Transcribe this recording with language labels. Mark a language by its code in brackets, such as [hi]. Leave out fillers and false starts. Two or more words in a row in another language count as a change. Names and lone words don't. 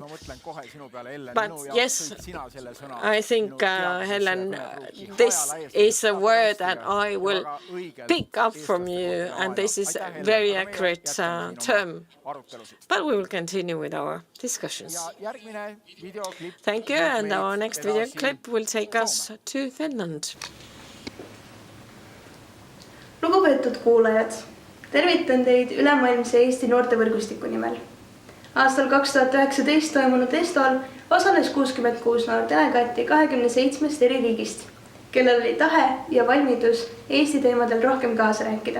[en] But yes, I think, Helen, this is a word that I will pick up from you, and this is a very accurate term. But we will continue with our discussions. Thank you, and our next video clip will take us to Finland. [et] Lugupeetud kuulajad, tervitan teid ülemaailmse Eesti noortevõrgustiku nimel. Aastal 2019 toimunud Estol osales 66 noordelegaati 27 eri riigist, kellel oli tahe ja valmidus Eesti teemadel rohkem kaasa rääkida.